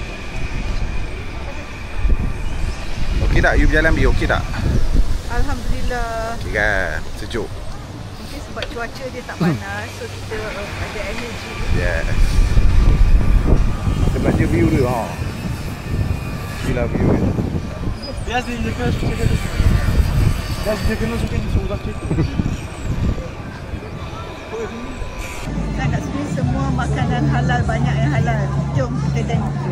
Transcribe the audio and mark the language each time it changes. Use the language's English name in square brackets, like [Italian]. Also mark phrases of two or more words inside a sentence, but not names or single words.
[Malay] Okey tak? You berjalan bi okey tak? Alhamdulillah. Okey kan? Sejuk. Mungkin sebab cuaca dia tak panas, so kita ada energy. Yes. Kita belanja view dia Gila view dia. [Turkish] Biraz da yakına su çekebilirsin. Biraz yakına su çekebilirsin. Uzak çekme. [Malay] Dan kat sini semua makanan halal, banyak yang halal. Jom kita tengok.